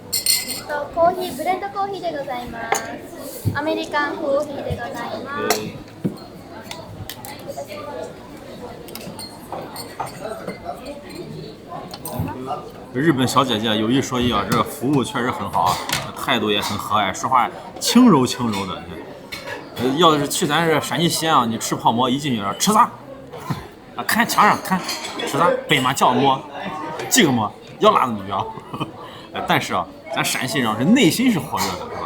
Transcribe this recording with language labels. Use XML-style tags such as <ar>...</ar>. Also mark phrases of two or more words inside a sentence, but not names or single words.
<ja>コーヒーブレンドコーヒーでございます。アメリカンコーヒーでございます。</ja> <zh>日本小姐姐有一说一啊，这服务确实很好啊，态度也很和蔼，说话轻柔轻柔的。要是去咱这陕西西安啊，你吃泡馍一进去吃啥？啊，看墙上看吃啥？白马叫馍，这个馍要辣子不要。但是啊，咱陕西人是内心是火热的，是吧？</zh>